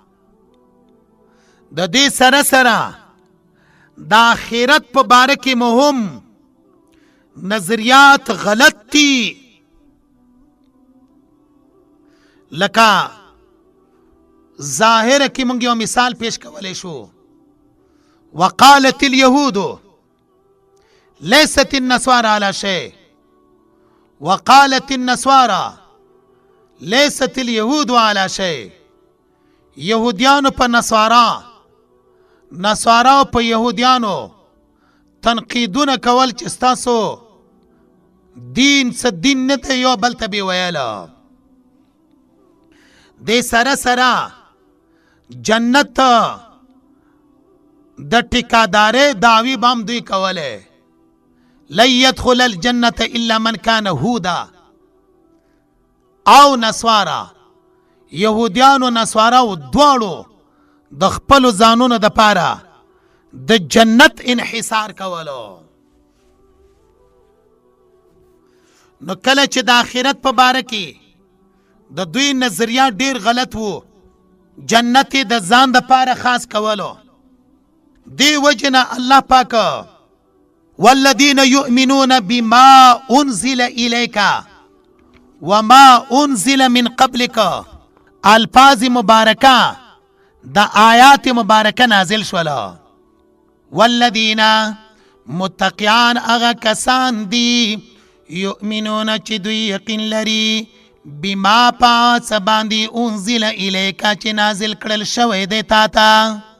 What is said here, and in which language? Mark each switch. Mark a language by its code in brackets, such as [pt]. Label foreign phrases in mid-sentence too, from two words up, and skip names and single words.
[ps] د دې سره سره د آخرت په باره کې مهم نظریات غلط دي. لکه ظاهر کې مونږ یو مثال پیش کولی شو. [ar] وقالت اليهود ليست النصارى على شيء، وقالت النصارى ليست اليهود على شيء. [ps] یهودیانو په نصارا، نصارا په یهودیانو تنقیدونه کول چې ستاسو دین څه دین نه دی، یو بل ته به ویله. دې سره سره جنت د ټیکادارې دعوی بام دوی کوله. [ar] لن يدخل الجنة الا من كان هودا او نسوارا. [ps] یهودیانو نسوارا دواړو د خپل ځانونو د پاره د جنت انحصار کولو. نو کله چې د آخرت په باره کې د دوی نظریات ډیر غلط وو، جنت د ځان د پاره خاص کولو. دی وجنه الله پاک [ar] والذین یؤمنون بما انزل الیک وما انزل من قبلک [ps] الفاظ مبارکه د آیات مبارکه نازل شولا. والذین متقیان اغا کسان دی یؤمنون چې دوی یقین لري بما پاس باندې [ar] انزل الیکا [ps] چې نازل کړل شوی دی تا ته.